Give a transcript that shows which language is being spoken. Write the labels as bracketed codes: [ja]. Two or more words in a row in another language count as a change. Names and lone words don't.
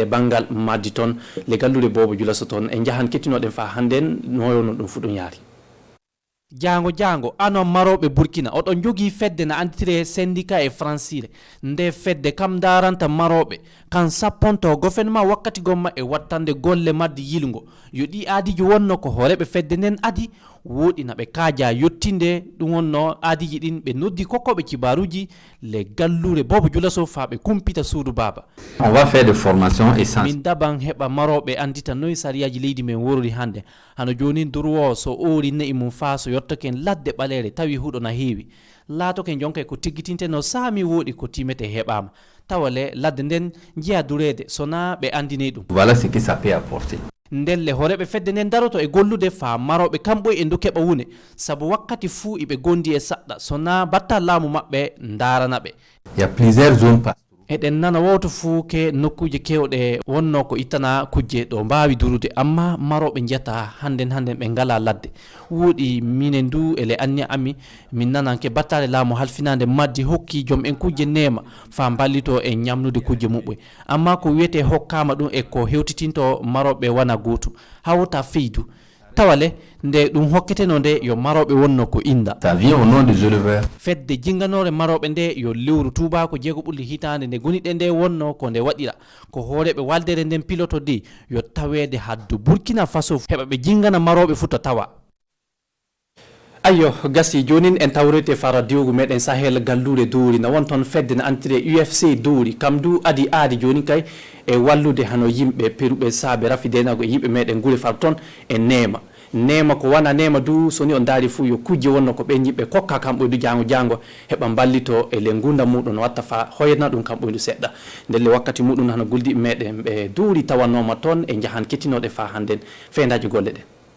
[ff] banggal maddi toon le gallure Bobo Dioulasso toon en jahan kettinoɗen fa hannden no wonno ɗum fu ɗum yaari jango ano maroɓe Burkina oɗon jogui fedde na anditire syndicat e francire nde fedde kam daranta maroɓe kan sapponto gouvernement wakkati gomma e wattande golle madde yilgo yo ɗi aadiji wonno ko hooreɓe fedde nden adi wodi na be kaaja yottinde dum wonno aadiji din be noddi kokkobe kibaruji le gallure bobo julaso fa be kumpita suudu baba. [fr] On va faire des formations essentielles. [ff] Min daban heba marobe andita noy sariyaji leydi men worori hande hano joni durwo so ori ne imum faaso yottaken ladde balere tawi hudo na heewi laato ken jonka ko tiggitinte no saami wodi ko timete hebama tawale ladde den jiya durede sona be andine dum. [fr] Voilà ce que ça peut apporter. [ff] Ndelle horebe fedde nden daroto e gollude fa marobe kambo e ndu keba wune sabu wakkati fu ibe gondi e sadda sona batta laamu mabbe ndarana be. [fr] Il y a plusieurs zones [ff] eɗen nana woto fu ke nokkuje kewɗe wonno ko ittana kujje ɗo mbawi durude amma maroɓe jetta handen ɓe ngala ladde wuuɗi minen du ele anni ami min nananke battale laamu halfinande maddi hokki joom en kujje nema fa ballito e ñamnude kujje muɓɓe amma ko wiyete hokkama ɗum e ko hewtitinto maroɓe wana goto hawta feydu tawale nde ɗum hokketeno nde yo maroɓe wonno ko inda [fr] ça vient au nom des éleveurs [ff] fedde jinganore maroɓe nde yo lewru tubako jeego ɓulli hitande nde goniɗe nde wonno ko nde waɗira ko hooreɓe waldere nden piloto di yo tawede haddu Burkina Faso heɓa ɓe jingana maroɓe futa tawa ayo gasi jonin en tawrete fara diwgu meɗen Sahel gallure duuri na wonton fedde na antire UFC duuri kam du aadi joni kay e wallude hano yimɓe peruɓe saabe rafidenago e yimɓe meɗen gure far ton e nema ko wana nema du soni on daari fu yo kujje wonno ko ɓen yimɓe kokka kam ɓoydu jango heɓa ballito e le gunda muɗum watta fa hoyna ɗum kam ɓoydu seɗɗa ndelle wakkati muɗum hano guldi meɗen ɓe duuri tawannoma ton e jahan kettinoɗe fa hannden feendaji golle ɗen